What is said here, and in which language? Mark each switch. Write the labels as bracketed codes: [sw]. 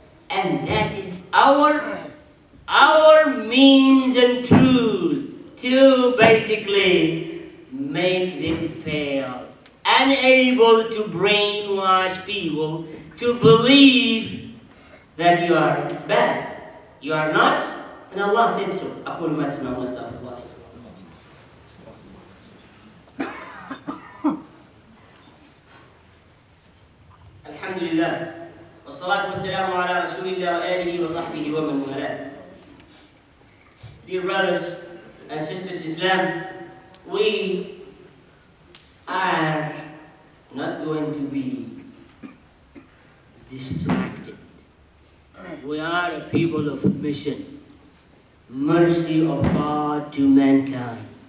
[en] And that is our means and tool to basically make them fail, unable to brainwash people to believe that you are bad. You are not, and Allah said so. [ar] أقول ما تسمعون واستغفر الله. الحمد لله والصلاة والسلام على رسول الله وآله وصحبه ومن والاه. [en] Dear brothers and sisters in Islam, we are not going to be distracted. We are a people of mission, mercy of God to mankind.